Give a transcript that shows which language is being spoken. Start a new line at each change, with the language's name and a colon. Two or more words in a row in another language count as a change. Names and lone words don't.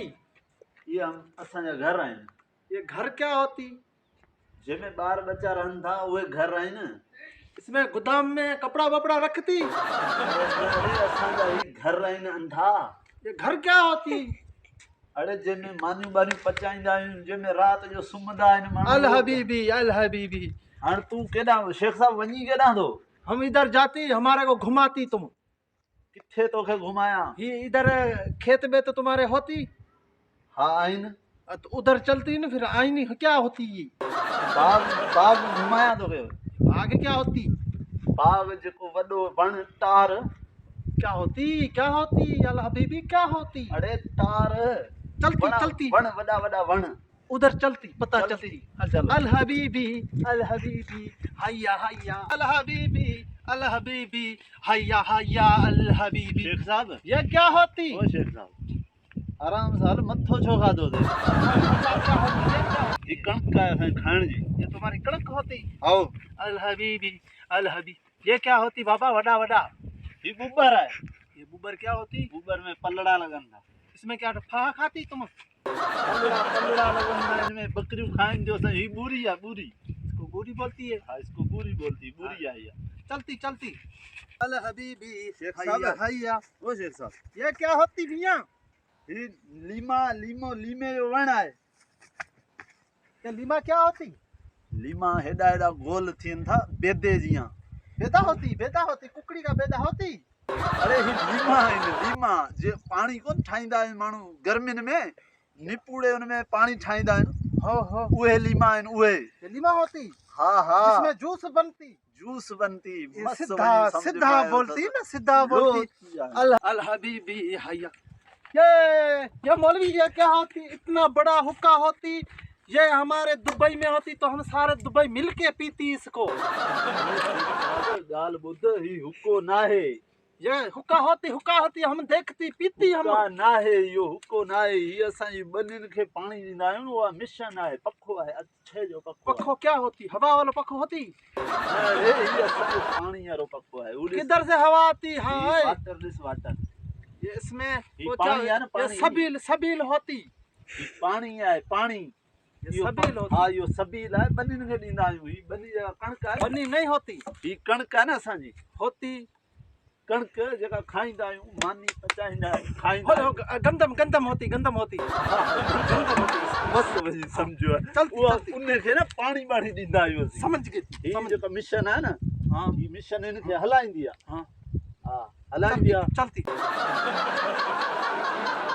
Sindhi: ये हम असांजा घर आहिनि।
Hindi: ये घर क्या होती?
Sindhi: जंहिंमें ॿार बच्चा रहनि था उहे घर आहिनि।
Hindi: इसमें गोदाम में कपड़ा वपड़ा रखती?
Sindhi: अरे असांजा ही घर आहिनि अंधा।
Hindi: ये घर क्या होती?
Sindhi: अरे जंहिंमें मानियूं बानियूं पचाईंदा आहियूं, जंहिंमें राति जो सुम्हंदा आहिनि माण्हू।
Arabic: الحبيبي الحبيبي.
Sindhi: हाणे तूं केॾां शेख साहब वञी केॾां थो?
Hindi: हम इधर जाती, हमारे को घुमाती तुम।
Sindhi: किथे तोखे घुमायां?
Hindi: ये इधर खेत में तो तुम्हारे होती।
Sindhi: हा आहिनि।
Hindi: तो उधर चलती ना, फिर आईनी क्या होती ये?
Sindhi: बाग घुमायां तोखे।
Hindi: आगे क्या होती?
Sindhi: बाग जेको वॾो वण टार।
Hindi: क्या होती? क्या होती
Arabic: الحبيبي
Hindi: क्या होती?
Sindhi: अरे टार
Hindi: चलती चलती
Sindhi: वण वॾा वॾा वण।
Hindi: उधर चलती पता चलती। चलती।
Arabic: الحبيبي هيا هيا الحبيبي الحبيبي هيا هيا الحبيبي.
Hindi: शेख साहब ये क्या होती?
Sindhi: ओ शेख साहब आराम सां हल, मथो छो खाधो थे? ये कणक है खाइण जी।
Hindi: ये तुम्हारी कणक होती? आओ।
Arabic: الحبيبي الحبيبي.
Hindi: ये क्या होती बाबा वड़ा वड़ा?
Sindhi: ये बुबर है।
Hindi: ये बुबर क्या होती?
Sindhi: बुबर में पलड़ा लगन था।
Hindi: इसमें क्या फा खाती तुम?
Sindhi: पलड़ा लगन था, इसमें बकरियों खाएं जो सही। ये बूरी है, बूरी।
Hindi: इसको बूरी बोलती है? हाँ, इसको बूरी बोलती, बूरी है ये। चलती चलती।
Arabic: الحبيبي
Hindi: शेख हैया साहब हैया। ओ शेख साहब ये क्या होती भैया?
Sindhi: ये लीमे जो वण है।
Hindi: ये लीमा क्या होती?
Sindhi: लीमा हेडा हेडा गोल थियन था बेदे जियां।
Hindi: बेदा होती कुकड़ी का बेदा होती?
Sindhi: अरे ही लीमा है, लीमा जे पानी कोन ठाईंदा आहिनि माण्हू गर्मियुनि में, निपुड़े उनमें पानी ठाईंदा आहिनि। हो उहे लीमा आहिनि उहे।
Hindi: ये लीमा होती? हाँ हाँ। इसमें जूस बनती? जूस बनती। सीधा सीधा बोलती ना, सीधा बोलती।
Arabic: الحبيبي هيا.
Hindi: ये मौलवी ये क्या होती, इतना बड़ा हुक्का होती, ये हमारे दुबई में होती तो हम सारे दुबई मिलके पीती इसको।
Sindhi: गाल बुद्ध ही हुक्को ना है।
Hindi: ये हुक्का होती हम देखती पीती हम
Sindhi: ना है, यो हुक्को ना है। ये असांजी बनिन खे पानी ॾींदा आहियूं, उहा मिशन आहे, पखो आहे, अच्छे जो पखो।
Hindi: पखो क्या होती? हवा वाला पखो होती?
Sindhi: अरे ये असांजो पानी वारो पखो है।
Hindi: किधर से हवा आती? हाँ है वाटर। ये इसमें वो पानी है ना, पानी। ये सबील होती। पानी है, पानी। ये सबील होती?
Sindhi: हाँ, यो सबील है, बनिन खे ॾींदा आहियूं। ही बनी जगह कणक है।
Hindi: बनी नहीं होती?
Sindhi: ही कणक है ना असांजी।
Hindi: होती
Sindhi: कणक जेका खाईंदा आहियूं, मानी पचाईंदा आहियूं, खाईंदा आहियूं।
Hindi: गंदम होती गंदम होती। बस वही समझो है। चलती
Sindhi: उन खे ना पानी बाड़ी ॾींदा आहियूं असीं।
Hindi: समझ गई।
Sindhi: ही जेका मिशन है ना,
Hindi: हाँ
Sindhi: ही मिशन इन खे हलाईंदी आहे।
Hindi: हाँ
Sindhi: हाँ हलाईंदी आहे।
Hindi: चलती